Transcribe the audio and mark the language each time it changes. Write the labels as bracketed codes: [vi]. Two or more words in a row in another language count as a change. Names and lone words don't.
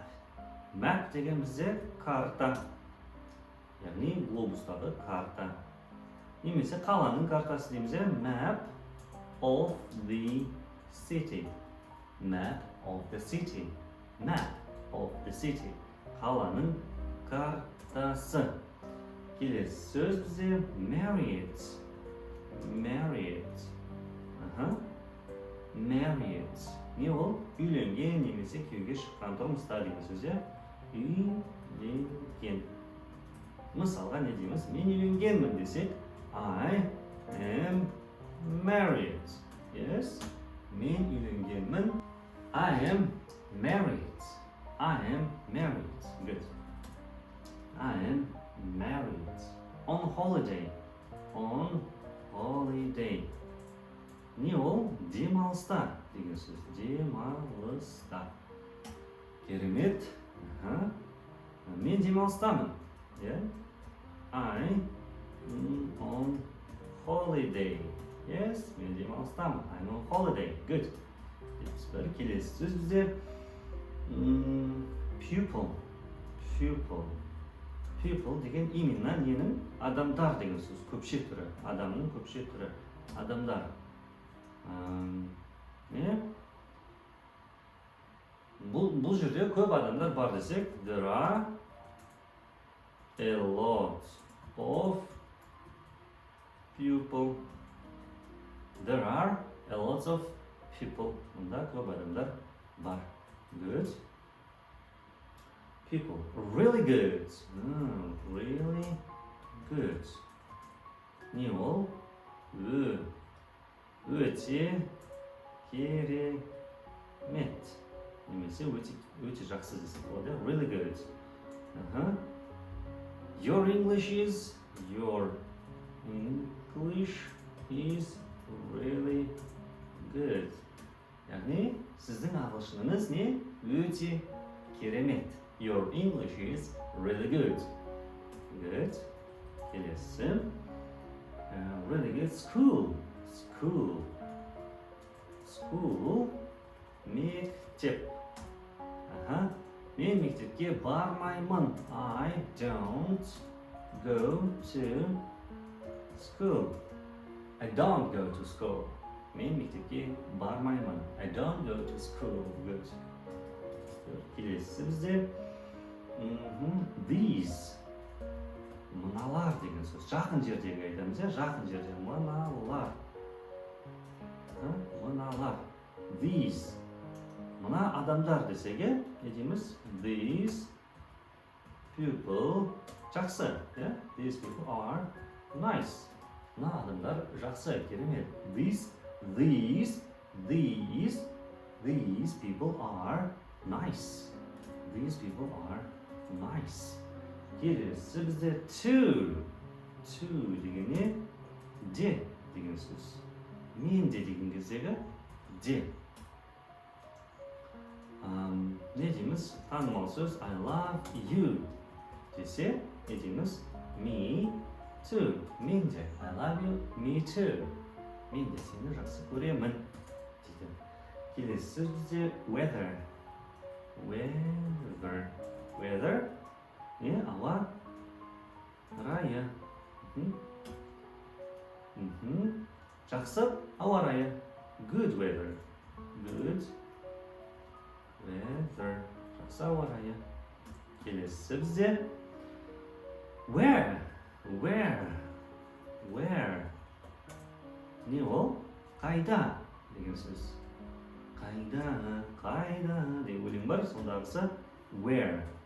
[kk] Map деген бізде карта. Яғни глобустағы карта. Немесе қаланың картасы дейміз, [en] map of the city. Map of the city. Map of the city. [kk] Қаланың картасы. Келесі сөз бізде married. [en] Married. Married. [kk] Не ол? Үйленген немесе күйеуге шыққан тұрмыста деген сөз, үйленген. Мысалға не дейміз? Мен үйленгенмін десек, [en] I am married. Yes, [kk] мен үйленгенмін. [en] I am married. I am married. Good. I am married. On holiday. On holiday. [kk] Не ол? Демалыста деген сөз. Демалыста. Керемет. Мен демалыстамын. [en] I on holiday. Yes, [kk] мен демалыстамын. [en] I'm on holiday. Good. [kk] Бір келесі сөз бізде pupil. [en] Pupil. Pupil [kk] деген именно ненің? Адамдар деген сөз. Көпше түрі. Адамның көпше түрі. Адамдар. Бұл жерде көп адамдар бар десек, [en] there are a lot of people. There are a lot of people. [kk] Мұнда көп адамдар бар. [en] Good. People. Really good. Really good. [kk] Не ол? Өте керемет. Немесе өте жақсы десек болады. [en] Really good. Your English is really good. [kk] Яғни, сіздің ағылшыныңыз не? Өте керемет. [en] Your English is really good. Good. Келесі. Really good. School. School. School. [kk] Мектеп. Мен мектепке бармаймын. [en] I don't go to school. I don't go to school. [kk] Мен мектепке бармаймын. [en] I don't go to school. Good. [kk] Келесі бізде these. Мыналар деген сөз. Жақын жердегі айтамыз, жақын жерде. Мыналар. Мыналар. [en] These. [kk] Мына адамдар десек, не дейміз? [en] These people. Жақсы. These people are nice. [kk] Мына адамдар жақсы, керемет. [en] These people are nice. These people are nice. [kk] Келесі бізде to. To деген не? Де деген сөз. Мен де деген кездегі де. Не дейміз? Танымал сөз [en] I love you [kk] десе, не дейміз? [en] Me too. [kk] Мен де. [en] I love you, me too. [kk] Мен де сені жақсы көремін дейді. Келесі сөз бізде [en] weather. Weather. [kk] Не? Ауа райы. Жақсы ауа райы. [en] Good weather. Good weather. [kk] Жақсы ауа райы. Келесі бізде where. Не ол? Қайда деген сөз. Қайда деген өлең бар, сондағысы where.